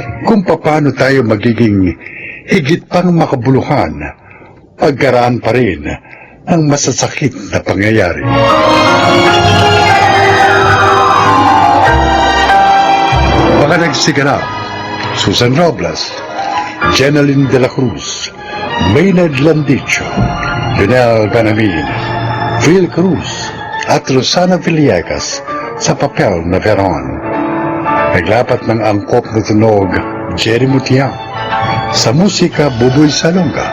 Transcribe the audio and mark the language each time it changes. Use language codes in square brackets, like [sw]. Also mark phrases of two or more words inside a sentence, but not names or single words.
[tl] Kung paano tayo magiging higit pang makabuluhan pagkaraan pa rin ng masasakit na pangyayari. Mga nagsiganap, Susan Robles, Jeneline de la Cruz, Maynard Landicho, Lionel Ganamin, Phil Cruz, at Rosana Villegas sa papel na Veron. Naglapat ng angkop na tunog, Jerry Mutiang, sa musika, Buboy Salonga.